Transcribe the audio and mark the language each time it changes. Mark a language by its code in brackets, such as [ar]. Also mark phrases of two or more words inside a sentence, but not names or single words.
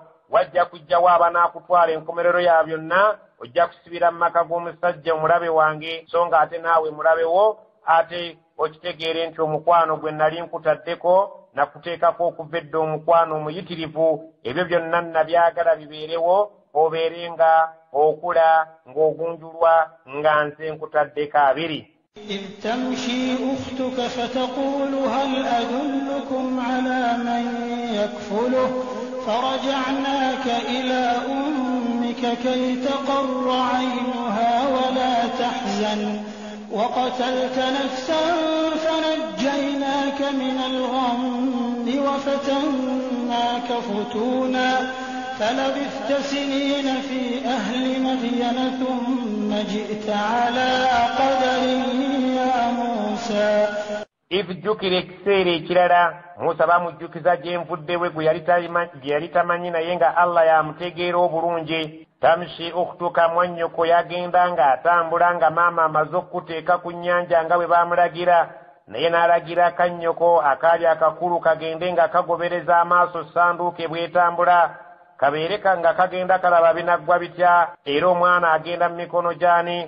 [lg] Wajja kujjawo abanaakutwala, enkomerero ya byonna ojja kusibira mu maka g'omusajja omulabe wange, so nga ate naawe mulabe wo, ate okitegeere nti omukwano gwe nali nkutaddeko nakuteekako okuva edda omukwano omuyitirivu. Ebyo byonna nabyagala bibeerewo, obeerenga okula ng'ogunjulwa nga nze nkutaddeko abiri. [ar] إذ تمشي أختك فتقول هل أدلكم على من يكفله فرجعناك إلى أمك كي تقر عينها ولا تحزن وقتلت نفسا فنجيناك من الغم وفتناك فتونا فلبثت سنين في أهل مدين ثم جئت على قدر يا موسى. [lg] Jjukira ekiseera ekirala Musa bamujjukiza gye nvuddewe gwe yali tamanyi, naye nga Allah yamutegeera obulungi. [ar] تمشي أختك, [lg] mwannyoko yagenda ng'atambula nga maama amaze okuteeka ku nnyanja nga bwe baamulagira, naye n'alagira kannyoko akaali akakulu kagende nga kagobereza amaaso ssanduuke bw'etambula, kabeere nga kagenda kalaba binaggwa bitya, era omwana agenda mu mikono gy'ani?